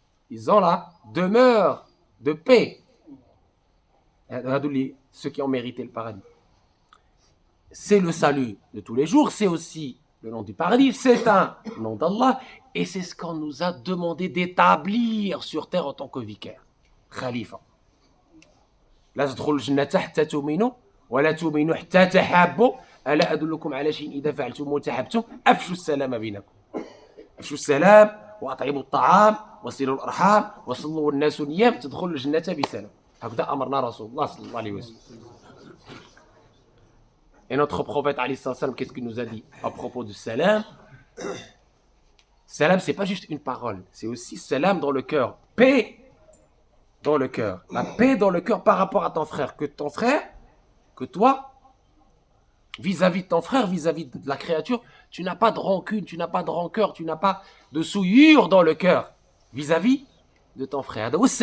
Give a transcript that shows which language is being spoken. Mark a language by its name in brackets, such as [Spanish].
[French] Ils ont la demeure de paix. Ceux qui ont mérité le paradis. C'est le salut de tous les jours, c'est aussi le nom du paradis, c'est un nom d'Allah, et c'est ce qu'on nous a demandé d'établir sur terre en tant que vicaire. [Arabic] Khalifa. لا تدخلوا الجنة حتى تؤمنوا ولا تؤمنوا حتى تحابوا ألا أدلكم على شيء إذا فعلتم وتحابتم أفشوا السلام بينكم. أفشوا السلام وأطعموا الطعام وصلوا الأرحام وصلوا الناس نيام تدخلوا الجنة بسلام. هكذا أمرنا رسول الله صلى الله عليه وسلم. [French] Et notre prophète alayhi salam, qu'est-ce qu'il nous a dit à propos du salam? Salam, c'est pas juste une parole, c'est aussi salam dans le cœur, paix dans le cœur, la paix dans le cœur par rapport à ton frère, que toi, vis-à-vis de ton frère, vis-à-vis de la créature, tu n'as pas de rancune, tu n'as pas de rancœur, tu n'as pas de souillure dans le cœur vis-à-vis de ton frère.